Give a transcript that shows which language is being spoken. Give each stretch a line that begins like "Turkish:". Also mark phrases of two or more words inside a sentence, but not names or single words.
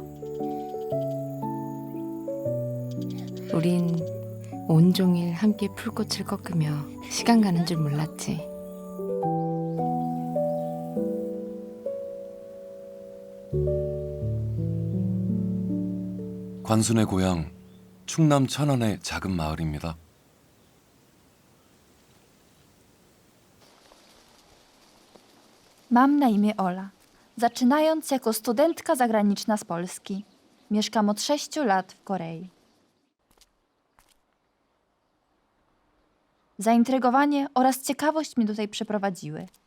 Korean: 우린 온종일 함께 풀꽃을 꺾으며 시간 가는 줄 몰랐지. 관순의 고향 충남 천안의 작은 마을입니다.
Polish: Mam na imię Ola. Zaczynając jako studentka zagraniczna z Polski. Mieszkam od 6 lat w Korei. Zaintrygowanie oraz ciekawość mnie tutaj przyprowadziły.